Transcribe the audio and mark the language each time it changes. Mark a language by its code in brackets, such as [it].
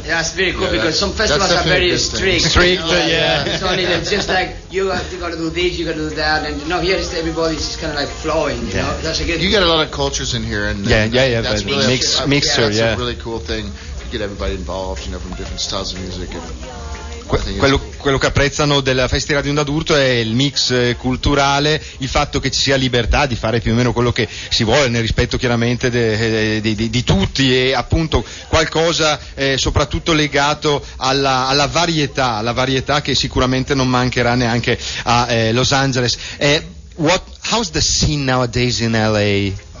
[en] That's very cool because some festivals are very strict. Strict, you know, It's only just like you got to do this, you got to do that, and here it's everybody's just kind of like flowing. You know, that's a good. You get a lot of cultures in here, and that's really mixture. That's a really cool thing. You get everybody involved, you know, from different styles of music. And [it] quello che apprezzano della festa di Radio Onda d'Urto è il mix culturale, il fatto che ci sia libertà di fare più o meno quello che si vuole, nel rispetto chiaramente di tutti, e appunto qualcosa soprattutto legato alla varietà che sicuramente non mancherà neanche a Los Angeles. [en] How's the scene nowadays in LA?